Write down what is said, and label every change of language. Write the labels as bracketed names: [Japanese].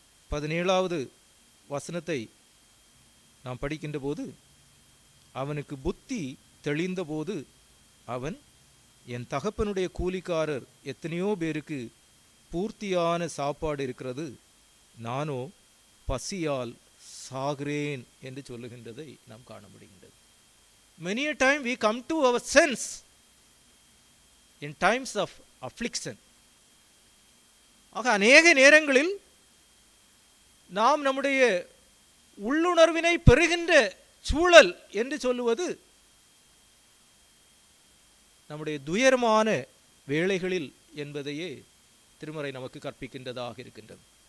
[Tamil] 17வது வசனத்தை நாம் படிக்கின்ற போது, அவனுக்கு புத்தி தெளிந்த போது அவன், என் தகப்பனுடைய கூலிக்காரர் எத்தனையோ பேருக்கு பூர்த்தியான சாப்பாடு இருக்கிறது, நானோ பசியால் சாகிறேன் என்று சொல்லுகின்றதை நாம் காண முடிகின்றது. [English] Many a time we come to our sense in times of affliction. [Tamil] ஆக அநேக நேரங்களில் நாம் நம்முடைய உள்ளுணர்வினை பெறுகின்ற சூழல் என்று சொல்லுவது நம்முடைய துயரமான வேளைகளில் என்பதையே திருமறை நமக்கு கற்பிக்கின்றதாக இருக்கின்றது.